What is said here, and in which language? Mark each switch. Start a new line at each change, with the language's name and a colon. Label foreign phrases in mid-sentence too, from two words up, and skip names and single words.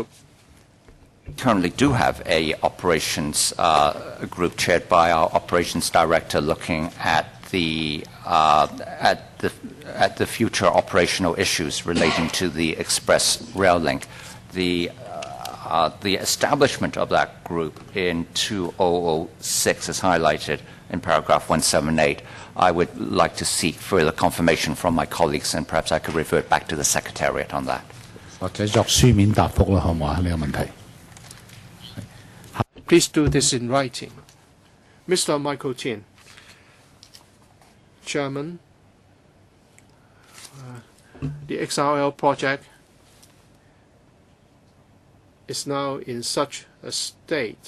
English: Currently do have a operations group chaired by our operations director looking at the future operational issues relating to the express rail link. The establishment of that group in 2006 is highlighted in paragraph 178. I would like to seek further confirmation from my colleagues, and perhaps I could revert back to the Secretariat on that.
Cantonese: 或者作書面答覆啦，好唔好啊？呢個問題。
English: Please do this in writing. Mr. Michael Tien, Chairman, the XRL project is now in such a state.